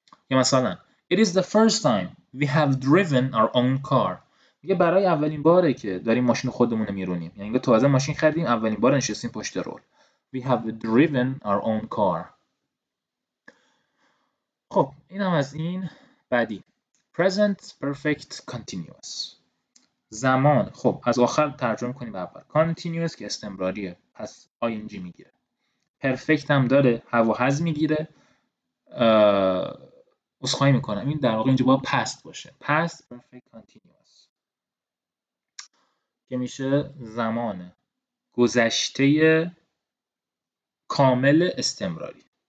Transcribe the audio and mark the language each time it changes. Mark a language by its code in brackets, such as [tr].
[fa] یا مثلا [en] It is the first time we have driven our own car. [fa] میگه برای اولین باره که داریم ماشین خودمون رو میرونیم. یعنی تازه ماشین خریدیم اولین بار نشستیم پشت رول. [en] We have driven our own car. [fa] خب این هم از این. بعدی [en] present perfect continuous. [fa] زمان خب از آخر ترجمه کنیم به اول. continuous که استمراریه پس ing میگیره. perfect هم داره have و has میگیره عذرخواهی میکنم، این در واقع اینجا باید past باشه. past perfect continuous که میشه زمان گذشته کامل استمراری.